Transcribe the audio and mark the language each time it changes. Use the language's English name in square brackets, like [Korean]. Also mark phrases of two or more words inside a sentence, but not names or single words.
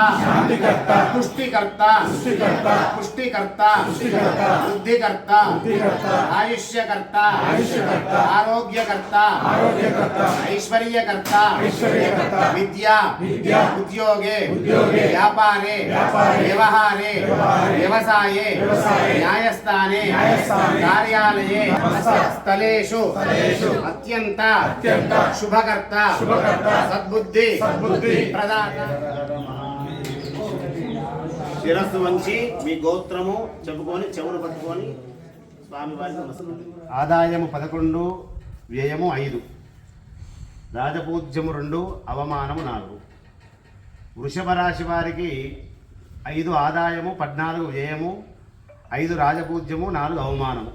[Sanskrit] पुष्टिकर्ता पुष्टिकर्ता बुद्धिकर्ता आयुष्यकर्ता आरोग्यकर्ता ऐश्वर्यकर्ता विद्या उद्योगे व्यापारे व्यवहारे व्यवसाये न्यायस्थाने कार्यालये स्थलेषु अत्यंत शुभकर्ता सद्बुद्धि प्रदाता [Telugu] శిరస్సు వంచి మీ గోత్రము చెప్పుకొని చెవులు పట్టుకొని స్వామి వారిని నమస్కారం. ఆదాయము 11, వ్యయము 5, రాజపూజ్యము 2, అవమానము 4. వృషభ రాశి వారికి 5 ఆదాయము, 14 వ్యయము, 5 రాజపూజ్యము, 4 అవమానము.